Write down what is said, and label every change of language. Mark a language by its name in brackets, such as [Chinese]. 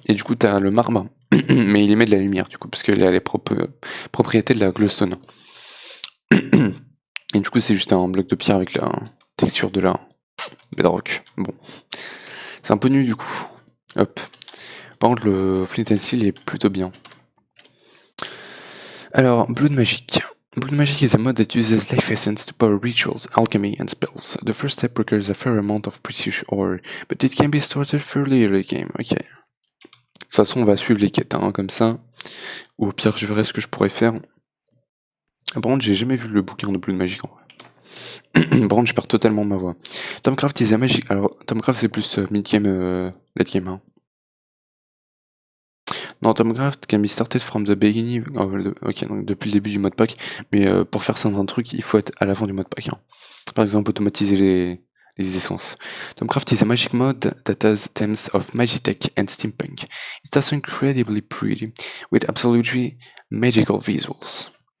[French] Et du coup, tu as le marbre, mais il émet de la lumière, du coup, parce qu'il a les propriétés de la glowstone. Et du coup, c'est juste un bloc de pierre avec la texture de la bedrock. Bon. C'est un peu nul, du coup. Hop. Par contre, le Flint and Steel est plutôt bien. Alors, Blood Magic. [English] Blood Magic is a mod that uses life essence to power rituals, alchemy, and spells. The first step requires a fair amount of precious ore, but it can be started fairly early game. Ok. [French] De toute façon, on va suivre les quêtes, hein, comme ça. Ou au pire, je verrai ce que je pourrais faire. Par contre, j'ai jamais vu le bouquin de Blood Magic en vrai. Par contre, je perds totalement ma voix. [English] Tomcraft is a magic. [French] Alors, Tomcraft c'est plus mid-game, late game. Hein. [English] Non, Tomcraft can be started from the beginning. [French] Ok, donc depuis le début du modpack. Mais pour faire certains trucs, il faut être à la fin du modpack. Hein. Par exemple, automatiser les essences. [English] Tomcraft is a magic mod that has themes of Magitech and Steampunk. It's also incredibly pretty, with absolutely magical visuals.